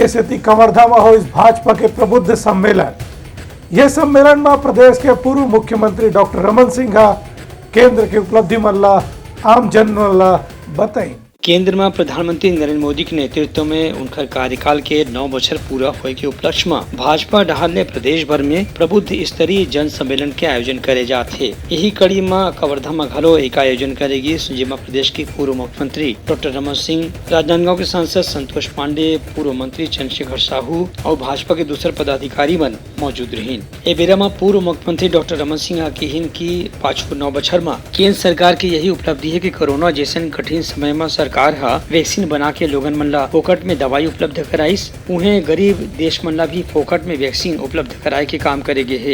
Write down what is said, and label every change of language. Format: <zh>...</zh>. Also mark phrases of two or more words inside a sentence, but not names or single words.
<hne>ये स्थिति कवर्धा में हो इस भाजपा के प्रबुद्ध सम्मेलन। ये सम्मेलन में प्रदेश के पूर्व मुख्यमंत्री डॉक्टर रमन सिंह केंद्र की उपलब्धि मल्ला आम जन मल्ला बताई। केंद्र में प्रधानमंत्री नरेंद्र मोदी के नेतृत्व में उनका कार्यकाल के 9 बछर पूरा होए के उपलक्ष्य में भाजपा डहार ने प्रदेश भर में प्रबुद्ध स्तरीय जन सम्मेलन के आयोजन करे जाते। यही कड़ी में कवर्धा में घलो एक आयोजन करेगी, जिसमें प्रदेश के पूर्व मुख्यमंत्री डॉक्टर रमन सिंह, राजनांदगांव के सांसद संतोष पांडे, पूर्व मंत्री चंद्रशेखर साहू और भाजपा के दूसरे पदाधिकारी मन मौजूद रही। ए बेरा में पूर्व मुख्यमंत्री डॉक्टर रमन सिंह की पाछू 9 बछर में केंद्र सरकार की यही उपलब्धि है कि कोरोना जैसे कठिन समय में सरकार वैक्सीन बना के लोगन मन ला फोकट में दवाई उपलब्ध कराइस। उन्हें गरीब देश मन ला भी फोकट में वैक्सीन उपलब्ध कराए के काम करेगे है।</hne>